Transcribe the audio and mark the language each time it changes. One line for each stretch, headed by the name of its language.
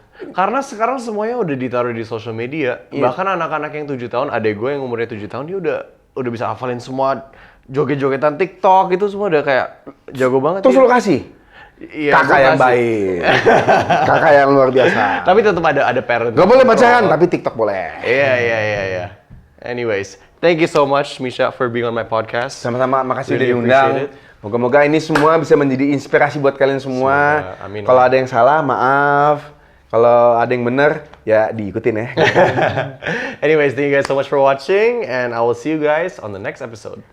Indonesian: Karena sekarang semuanya udah ditaruh di social media. Bahkan anak-anak yang 7 tahun, adek gue yang umurnya 7 tahun dia udah bisa hafalin semua joget-jogetan TikTok itu semua udah kayak jago banget. Terus lo kasih? Iya, kakak gua yang kasih. baik. Kakak yang luar biasa. Tapi tetap ada parent. Gak boleh pacaran, tapi TikTok boleh. Iya.
English: Anyways, thank you so much Misha for being on my podcast.
Indonesian: Sama-sama, makasih udah
English: Really
Indonesian: diundang.
English: appreciate it.
Indonesian: Moga-moga ini semua bisa menjadi inspirasi buat kalian semua. Semoga, amin. Kalau ada yang salah, maaf. Kalau ada yang benar, ya diikutin ya.
English: Anyways, thank you guys so much for watching and I will see you guys on the next episode.